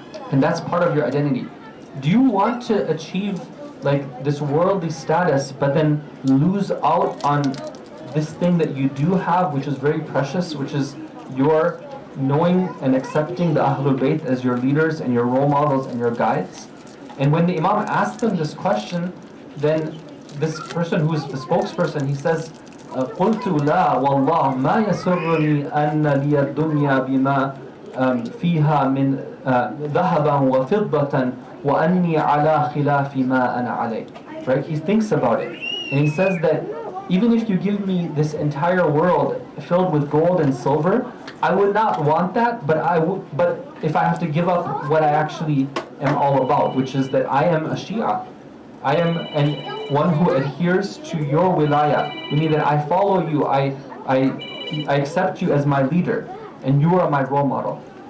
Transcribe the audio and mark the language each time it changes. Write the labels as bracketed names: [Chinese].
[English] And that's part of your identity. Do you want to achieve like this worldly status, but then lose out on this thing that you do have, which is very precious, which is your knowing and accepting the Ahlul Bayt as your leaders and your role models and your guides? And when the Imam asked them this question, then this person who is the spokesperson, he says, [Arabic] قلت لا والله ما يسرني أن لي الدنيا بما فيها من ذهبا وفضة وأني على خلاف ما أنا عليه. [English] Right? He thinks about it, and he says that even if you give me this entire world filled with gold and silver, I would not want that, but if I have to give up what I actually am all about, which is that I am a Shia, I am one who adheres to your wilayah, meaning that I follow you, I accept you as my leader, and you are my role model.